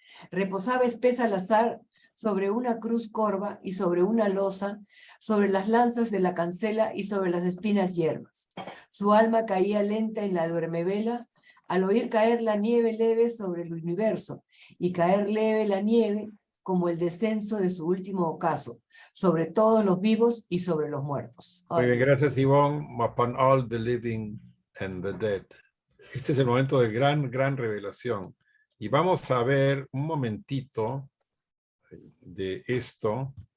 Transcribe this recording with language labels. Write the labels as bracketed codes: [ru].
[es] Reposaba espesa al azar sobre una cruz corva y sobre una losa, sobre las lanzas de la cancela y sobre las espinas hierbas. Su alma caía lenta en la duermevela al oír caer la nieve leve sobre el universo, y caer leve la nieve como el descenso de su último ocaso, sobre todos los vivos y sobre los muertos. Muy bien, gracias, Ivonne. [en] Upon all the living and the dead. [es] Este es el momento de gran revelación. Y vamos a ver un momentito de esto.